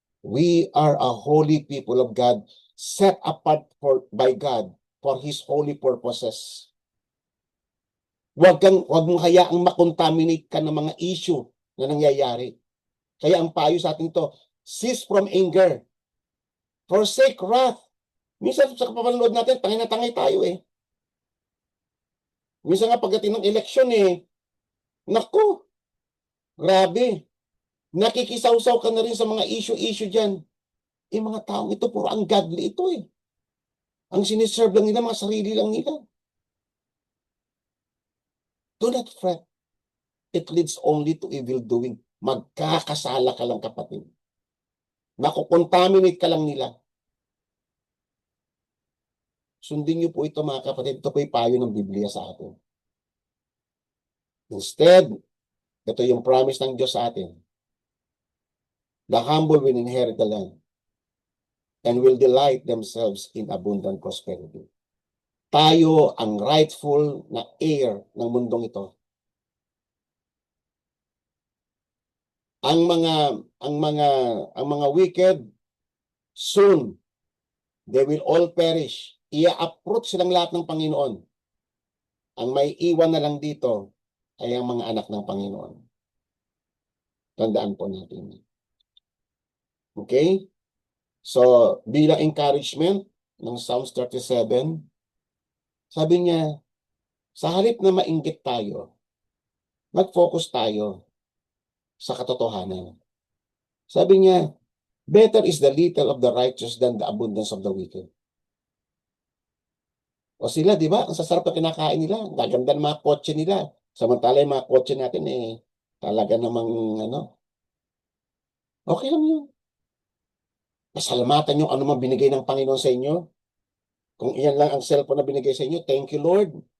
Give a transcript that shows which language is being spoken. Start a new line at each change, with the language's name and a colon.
English: We are a holy people of God, set apart by God for His holy purposes.
Filipino: Huwag mong hayaang makontaminate ka ng mga issue na nangyayari. Kaya ang payo sa atin to,
English: cease from anger. Forsake wrath.
Filipino: Minsan sa kapapanood natin, tangay na tangay tayo eh. Minsan nga pagdating ng eleksyon eh, naku, grabe. Nakikisawsaw ka na rin sa mga issue dyan. Mga taong ito, puro ungodly ito eh. Ang siniserve lang nila, mga sarili lang nila.
English: Do not fret. It leads only to evil doing.
Filipino: Magkakasala ka lang kapatid. Nakukontaminate ka lang nila. Sundin niyo po ito mga kapatid. Ito po yung payo ng Biblia sa atin. Instead, ito yung promise ng Diyos sa atin.
English: The humble will inherit the land and will delight themselves in abundant prosperity.
Filipino: Tayo ang rightful na heir ng mundong ito. Ang mga
English: wicked, soon they will all perish.
Filipino: Ia-uproot silang lahat ng Panginoon. Ang may iwan na lang dito ay ang mga anak ng Panginoon. Tandaan po natin. Okay? So, bilang encouragement ng Psalms 37, sabi niya, sa halip na mainggit tayo, mag-focus tayo sa katotohanan. Sabi niya,
English: better is the little of the righteous than the abundance of the wicked.
Filipino: O sila, di ba? Ang sasarap na kinakain nila. Ang gaganda ng mga kotse nila. Samantala yung mga kotse natin, talaga namang, okay lang yun. Pasalamatan yung ano man binigay ng Panginoon sa inyo. Kung iyan lang ang cellphone na binigay sa inyo, thank you, Lord.